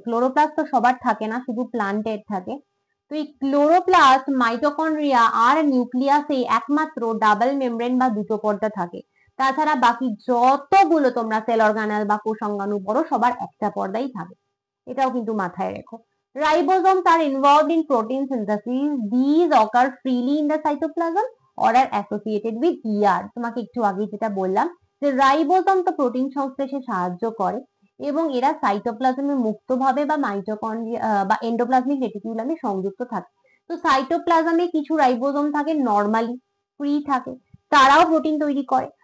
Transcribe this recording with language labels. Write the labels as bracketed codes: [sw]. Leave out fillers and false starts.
[bn] Chloroplast তো সবার থাকে না, শুধু প্লান্টের থাকে। তো এই ক্লোরোপ্লাস্ট, মাইটোকন্ড্রিয়া আর নিউক্লিয়াসে একমাত্র ডাবল মেমব্রেন বা দুটো পর্দা থাকে। তাছাড়া বাকি যতগুলো তোমরা সেল অর্গানেল বা কোষ অঙ্গাণু পড়ো, সবার একটা পর্দাই থাকে, এটাও কিন্তু মাথায় রেখো। [en] Ribosomes are involved in protein synthesis. These occur freely in the cytoplasm or are associated with ER. [bn] তোমাকে একটু আগে যেটা বললাম যে রাইবোজোম তো প্রোটিন সংশ্লেষে সাহায্য করে, এবং এরা সাইটোপ্লাজমে মুক্তভাবে বা মাইটোকন্ড্রিয়া বা এন্ডোপ্লাজমিক রেটিকুলামে সংযুক্ত থাকে। তো সাইটোপ্লাজমে কিছু রাইবোজোম থাকে নরমালি ফ্রি থাকে, তারাও প্রোটিন তৈরি করে।